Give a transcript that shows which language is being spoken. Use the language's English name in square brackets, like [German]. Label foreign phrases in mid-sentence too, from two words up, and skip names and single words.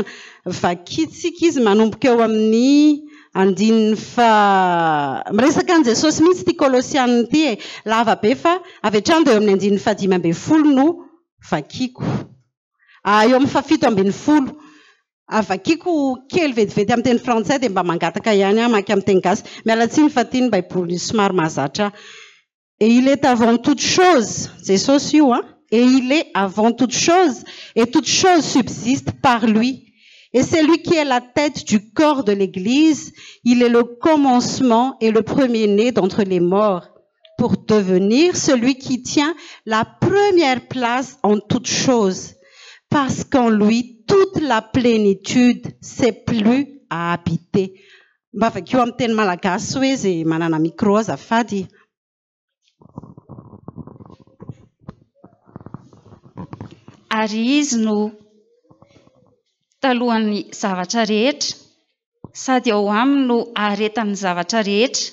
[Malagasy] Vakitsika izy manomboka eo amin'ny andininy fa miresaka an'i Jesosy mihitsy ty Kolosiana ty lava be fa avy hatrany dia eo amin'ny andininy fa 5 no vakiko. Eo amin'ny fa 7 vakiko kely vetivety amin'ny teny frantsay dia mba mangataka ihany maky amin'ny teny gasy. Mialatsiny fa ty ny Baiboly somary mahazatra. [French] Et il est avant toute chose, Jesosy io et il est avant toute chose et toute chose subsiste par lui. Et c'est lui qui est la tête du corps de l'Église. Il est le commencement et le premier-né d'entre les morts pour devenir celui qui tient la première place en toutes choses. Parce qu'en lui, toute la plénitude s'est plus à habiter. [Malagasy] Mba vakio amin'ny teny malagasy hoe zay manana micro azafady. Ary izy no talohan'ny zavatra rehetra, sady ao aminy no aharetan'ny zavatra rehetra.